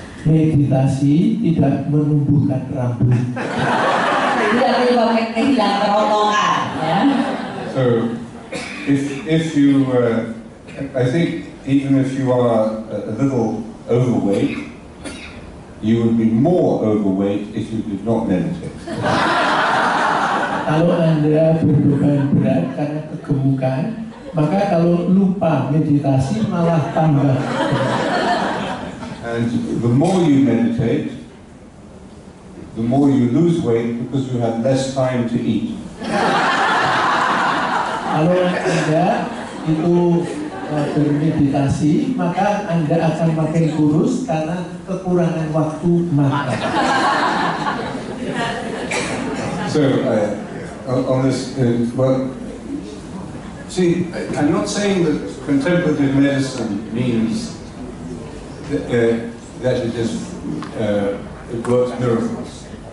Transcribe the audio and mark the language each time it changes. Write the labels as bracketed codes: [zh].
[id] meditasi tidak menumbuhkan rambut. Tidak menyebabkan kehilangan kerontokan, ya. [en] So, if you, I think even if you are a little overweight, you would be more overweight if you did not meditate. [id] Kalau Anda berbeban berat karena kegemukan, maka kalau lupa meditasi malah tambah. [en] And the more you meditate, the more you lose weight because you have less time to eat. [id] Kalau Anda itu bermeditasi, maka Anda akan makin kurus karena kekurangan waktu makan. [en] So, on this, well, see, I'm not saying that contemplative medicine means that it is it works miracles.